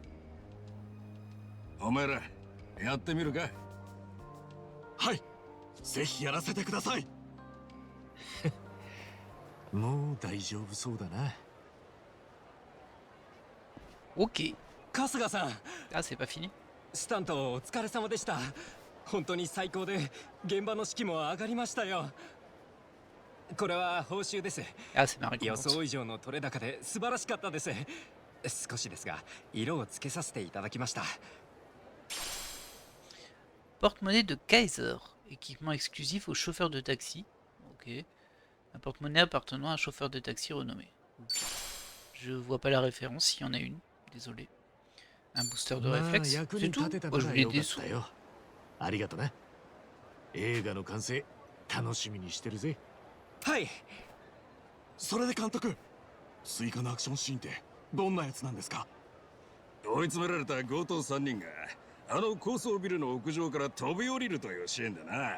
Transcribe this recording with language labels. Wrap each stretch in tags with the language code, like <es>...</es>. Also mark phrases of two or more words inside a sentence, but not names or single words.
<ja>お前らやってみるか？はい、ぜひやらせてください。もう大丈夫そうだな。 Ok. 春日さん、</ja> <fr>Ah, c'est pas fini?</fr> <ja>スタントお疲れ様でした。本当に最高で現場の士気も上がりましたよ。これは報酬です。</ja> <fr>Ah, c'est ma</fr> <ja>予</ja> <fr>récompense.</fr> <ja>想以上の取れ高で素晴らしかったです。少しですが色をつけさせていただきました。</ja> <fr>Porte-monnaie de Kaiser. Équipement exclusif aux chauffeurs de taxi. Ok. Un porte-monnaie appartenant à un chauffeur de taxi renommé. Ok. Je vois pas la référence, s'il y en a une. Désolé. Un booster de</fr> <ja>まあ</ja> <fr>réflexe.</fr> <ja>役</ja> <fr>C'est</fr> <ja>に</ja> <fr>tout?</fr> <ja>立てた</ja> <fr>Oh,</fr> <ja>か</ja> <fr>je</fr> <ja>ら</ja> <fr>voulais</fr> <ja>よか</ja> <fr>des</fr> <ja>っ</ja> <fr>sous.</fr> <ja>たよ。ありがとな。映画の完成楽しみにしてるぜ。はい。それで監督、追加のアクションシーンってどんなやつなんですか？追い詰められた強盗3人があの高層ビルの屋上から飛び降りるというシーンだな。</ja>